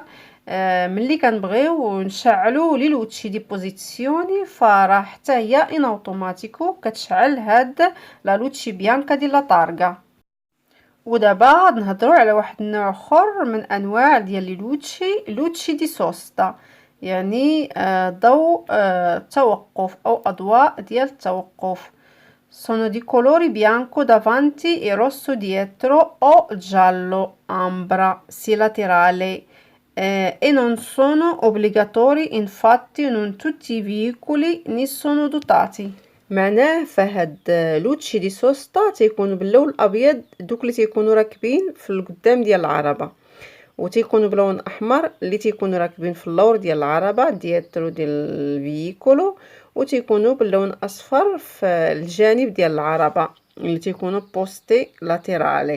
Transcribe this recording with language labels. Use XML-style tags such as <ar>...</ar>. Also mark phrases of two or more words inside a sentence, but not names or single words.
<ar>ملي كنبغيو نشعلو</ar> <it>le luci di posizione</it> <ar>فراه حتى هي</ar> <it>in automatico</it> <ar>كتشعل هاد</ar> <it>la luce bianca</it> <ar>ديال</ar> <it>la targa.</it> <ar>ودابا نهضروا على واحد النوع اخر من انواع ديال</ar> <it>le luci, luci di sosta,</it> <ar>يعني ضوء التوقف او اضواء ديال التوقف.</ar> <it>sono di colori bianco davanti e rosso dietro o giallo ambra sia laterale e non sono obbligatori, infatti non tutti i veicoli ne sono dotati.</it> <ar>معناه فهاد</ar> <it>luci di sosta</it> <ar>تيكونوا باللون الابيض دوك اللي تيكونوا راكبين في القدام ديال العربه، وتيكونوا بلون احمر اللي تيكونوا راكبين في اللور ديال العربه ديال الفييكولو، وتيكونوا باللون اصفر في الجانب ديال العربه اللي تيكونوا</ar> <it>posti laterali.</it>